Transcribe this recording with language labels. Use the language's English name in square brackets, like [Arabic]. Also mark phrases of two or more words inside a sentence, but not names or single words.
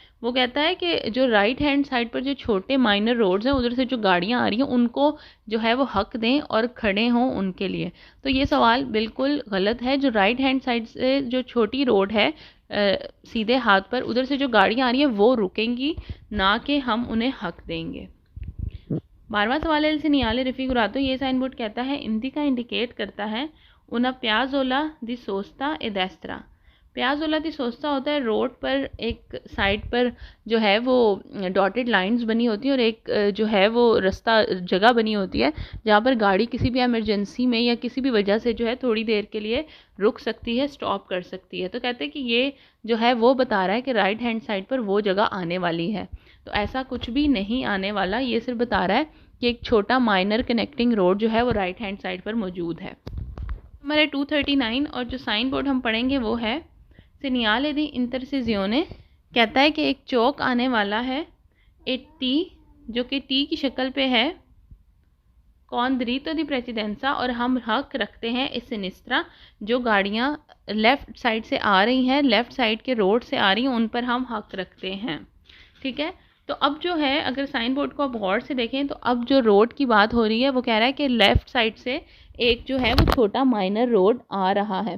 [Urdu] وہ کہتا ہے کہ جو [English] right hand side [Urdu] پر جو چھوٹے [English] minor roads [Urdu] ہیں ادھر سے جو گاڑیاں آ رہی ہیں ان کو جو ہے وہ حق دیں اور کھڑے ہوں ان کے لیے. تو یہ سوال بالکل غلط ہے۔ جو [English] right hand side [Urdu] سے جو چھوٹی روڈ ہے سیدھے ہاتھ پر، ادھر سے جو گاڑیاں آ رہی ہیں وہ رکیں گی، نہ کہ ہم انہیں حق دیں گے. 12واں سوال ہے [Italian] segnale raffigurato। [Urdu] ये [English] sign board [Urdu] کہتا ہے انڈیکا انڈیکیٹ کرتا ہے [Italian] una piazzola di sosta e destra। piazzola di sosta [Urdu] ہوتا ہے روڈ پر ایک سائیڈ پر جو ہے وہ [English] dotted lines [Urdu] بنی ہوتی ہے اور ایک جو ہے وہ راستہ جگہ بنی ہوتی ہے جہاں پر گاڑی کسی بھی ایمرجنسی میں یا کسی بھی وجہ سے جو ہے تھوڑی دیر کے لیے رک سکتی ہے، سٹاپ کر سکتی ہے. تو کہتے ہیں کہ یہ جو ہے وہ بتا رہا ہے کہ [English] right hand side [Urdu] پر وہ جگہ آنے والی ہے. تو ایسا کچھ بھی نہیں آنے والا، یہ صرف بتا رہا ہے کہ ایک چھوٹا [English] minor connecting road [Urdu] جو ہے وہ [English] right hand side [Urdu] پر موجود ہے. ہمارے 239 اور جو [English] sign board [Urdu] ہم پڑھیں گے وہ ہے [Italian] segnale di intersezione। [Urdu] کہتا ہے کہ ایک چوک آنے والا ہے، ایک ٹی جو کہ ٹی کی شکل پہ ہے, [Italian] con dritto di precedenza [Urdu] اور ہم حق رکھتے ہیں [Italian] a sinistra [Urdu] جو گاڑیاں [English] left side [Urdu] سے آ رہی ہیں, [English] left side [Urdu] کے روڈ سے آ رہی ہیں، ان پر ہم حق رکھتے ہیں، ٹھیک ہے. تو اب جو ہے اگر [English] sign board [Urdu] کو آپ غور سے دیکھیں تو اب جو روڈ کی بات ہو رہی ہے وہ کہہ رہا ہے کہ [English] left side [Urdu] سے ایک جو ہے وہ چھوٹا [English] minor road [Urdu] آ رہا ہے.